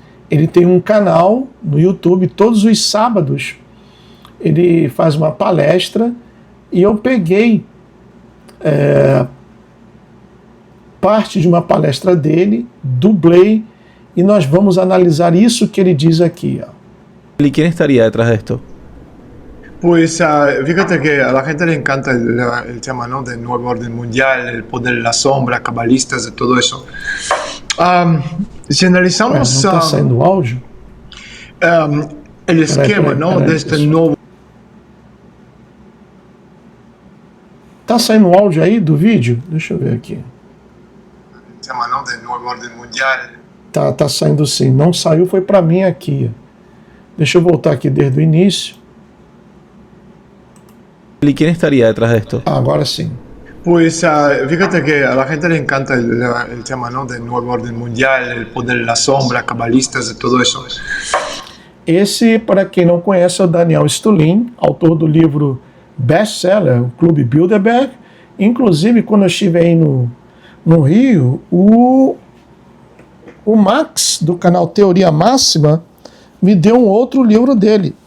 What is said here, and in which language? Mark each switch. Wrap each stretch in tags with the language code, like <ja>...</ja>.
<pt>Ele tem um canal no YouTube, todos os sábados ele faz uma palestra e eu peguei parte de uma palestra dele, dublei e nós vamos analisar isso que ele diz aqui.</pt> <es>¿Y quién estaría detrás de esto? Pues fíjate que a la gente le encanta el tema, ¿no? Del nuevo orden mundial, el poder de la sombra, cabalistas, de todo eso. Si analizamos</es> <pt>não está saindo áudio?</pt> <es>el esquema, ¿no? De este nuevo...</es> <pt>Tá saindo áudio aí do vídeo? Deixa eu ver aqui.</pt> <es>El tema, ¿no? Del nuevo orden mundial.</es> <pt>Tá saindo sim. Não saiu, foi para mim aqui. Deixa eu voltar aqui desde o início.</pt> <es>¿Y quién estaría detrás de esto?</es> <pt>Agora sim.</pt> <es>Pues fíjate que a la gente le encanta el tema, ¿no? Del nuevo orden mundial, el poder de la sombra, cabalistas, de todo eso.</es> <pt>Esse, para quem não conhece, é o Daniel Stulin, autor do livro best-seller, o Clube Bilderberg. Inclusive, quando eu estive aí no Rio, o Max, do canal Teoria Máxima, me deu um outro livro dele.</pt>